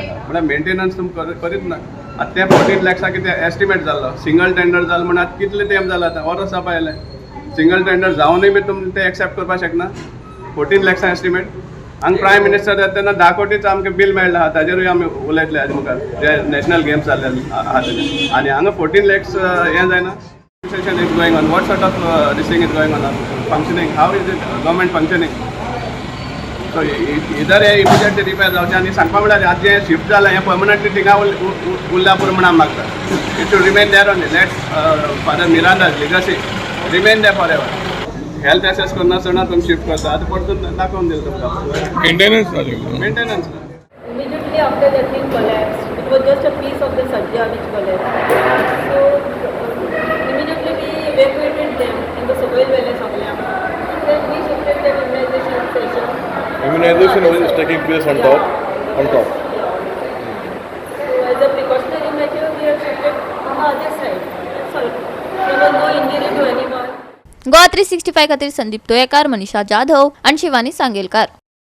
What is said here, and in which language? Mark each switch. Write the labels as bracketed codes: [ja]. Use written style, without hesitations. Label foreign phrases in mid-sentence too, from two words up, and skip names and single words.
[kok] म्हळ्यार मेंटेनन्स तुमी करीत ना. आतां तें 14 lakhs कितें एस्टिमेट जाल्लो, [en] single tender [kok] जालो म्हणून आतां कितले तेंप जाला आतां वर्स जावपा येयलें. [en] single tender [kok] जावनूय बी तुमी तें एक्सेप्ट करपाक शकना. 14 lakhs एस्टिमेट. हांगा [en] prime minister [kok] येता तेन्ना 10 कोटीचो आमकां बिल मेळ्ळें आहा, ताजेरूय आमी उलयतले हाजे मुखार जे [en] national games [kok] जाल्ले आहा तेजे. आनी हांगा 14 lakhs हें जायना. [en] Session is going on. What sort of this thing is going on? Functioning? How is it government functioning? So either [kok] हे immediately रिपेर जावचें आनी सांगपा म्हळ्यार आतां जें शिफ्ट जालां हें पर्मनंटली थिंगा उरल्या पुरो म्हण आमी मागता. [en] it should remain there only. let Father Miranda's legacy remain there for ever. health assess [kok] करनासतना तुमी शिफ्ट करता आतां परतून दाखोवन दिले तुमकां मेंटेनन्स मेंटेनन्स. [en] Immediately after the thing collapsed, it was just a piece of the sajja which collapsed. So immediately we evacuated them in the soil village of Lam. Then we shifted the immunization session. Immunization is taking place on top. Yeah. On top. So as a precautionary measure, we have shifted on the other side. That's all. There was no injury to anyone. [kok] गोवा 365 खातीर संदीप तोयेकार, मनीषा जाधव आणि शिवानी सांगेलकार.